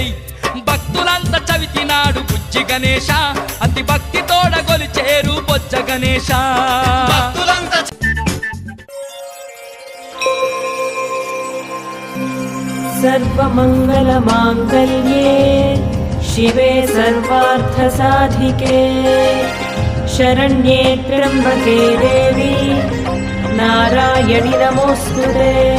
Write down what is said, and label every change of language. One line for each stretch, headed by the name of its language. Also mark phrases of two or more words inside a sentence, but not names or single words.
Telugu: భక్తులంతా చవితినాడు బుజ్జి గణేశ అతి భక్తి తోడ గొలిచేరు బొజ్జ గణేశ. భక్తులంతా
Sanskrit: सर्वमङ्गलमाङ्गल्ये शिवे सर्वार्थसाधिके शरण्ये त्र्यम्बके देवी नारायणि नमोऽस्तुते.